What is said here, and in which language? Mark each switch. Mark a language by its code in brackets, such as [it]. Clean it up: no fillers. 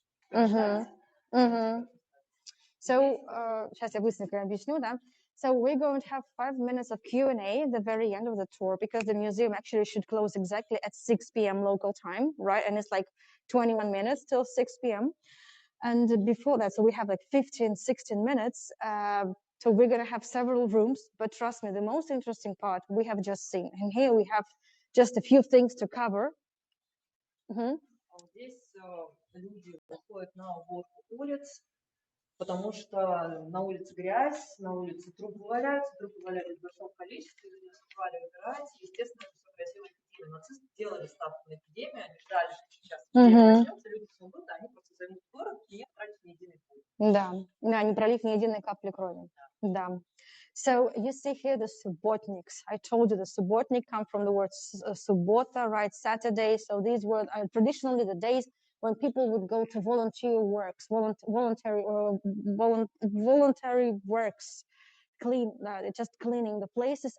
[ru] So, сейчас я быстренько объясню, да. [en] So we're going to have 5 minutes of Q&A at the very end of the tour, because the museum actually should close exactly at 6 p.m. local time, right? And it's like 21 minutes till 6 p.m. And before that, so we have like 15, 16 minutes. So we're going to have several rooms, but trust me, the most interesting part we have just seen. And here we have just a few things to cover. [ru] Здесь люди выходят на уборку улиц, потому что на улице грязь, на улице трупы валяются в большом количестве, люди успевали убирать. Естественно, это все грозило эпидемией. Нацисты делали ставку на эпидемию, они ждали, что сейчас эпидемия начнется, люди все умрут, а они просто займут город и не тратят ни единой пули. Да, не пролив ни единой капли крови. [en] Да. So you see here the subotniks. I told you the subotnik come from the word subota, right? Saturday. So these were traditionally the days when people would go to voluntary works, voluntary works, just cleaning the places.